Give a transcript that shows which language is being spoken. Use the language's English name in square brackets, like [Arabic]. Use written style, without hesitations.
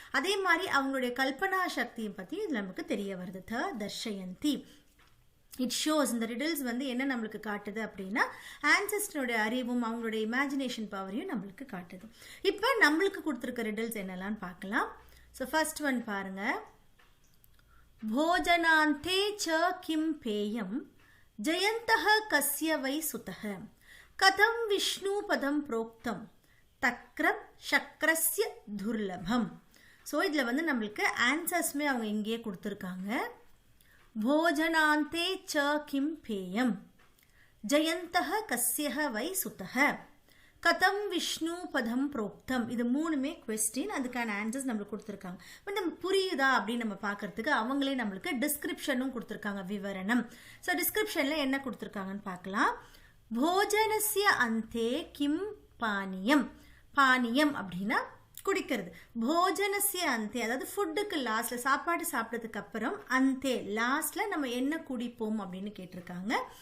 [Tamil] அதே மாதிரி அவங்களுடைய கல்பனா சக்தியும் பற்றி இது நமக்கு தெரிய வருது. த தர்ஷயந்தி. இட் ஷோஸ், இந்த ரிடில்ஸ் என்ன நம்மளுக்கு காட்டுது அப்படின்னா, ஆன்சஸ்டருடைய அறிவும் அவங்களுடைய இமேஜினேஷன் பவரையும் நம்மளுக்கு காட்டுது. இப்போ நம்மளுக்கு கொடுத்துருக்க ரிடில்ஸ் என்னெல்லாம் பார்க்கலாம். ஸோ ஃபர்ஸ்ட் ஒன் பாருங்க. [Sanskrit] भोजनान्ते च किं पेयं जयन्तः कस्य वै सुतः कथं विष्णुपदं प्रोक्तं तक्रम शक्रस्य दुर्लभம். [Tamil] ஸோ இதில் நம்மளுக்கு ஆன்சர்ஸ்மே அவங்க இங்கேயே கொடுத்துருக்காங்க. [Sanskrit] भोजनान्ते च किं पेयं जयन्तः कस्य वै सुतः கதம் விஷ்ணு பதம் புரோக்தம். [Tamil] இது மூணுமே கொஸ்டின், அதுக்கான ஆன்சர்ஸ் நம்மளுக்கு கொடுத்துருக்காங்க. நம்ம புரியுதா அப்படின்னு நம்ம பார்க்கறதுக்கு அவங்களே நம்மளுக்கு டிஸ்கிரிப்ஷனும் கொடுத்துருக்காங்க, விவரணம். ஸோ டிஸ்கிரிப்ஷனில் என்ன கொடுத்துருக்காங்கன்னு பார்க்கலாம். [Sanskrit] போஜனஸ்ய அந்தே கிம் பானியம். [Tamil] பானியம் அப்படின்னா குடிக்கிறது. போஜனஸ்ய அந்தே, அதாவது ஃபுட்டுக்கு லாஸ்ட்ல, சாப்பாடு சாப்பிட்டதுக்கு அப்புறம், அந்தே லாஸ்ட்ல நம்ம என்ன குடிப்போம் அப்படின்னு கேட்டிருக்காங்க.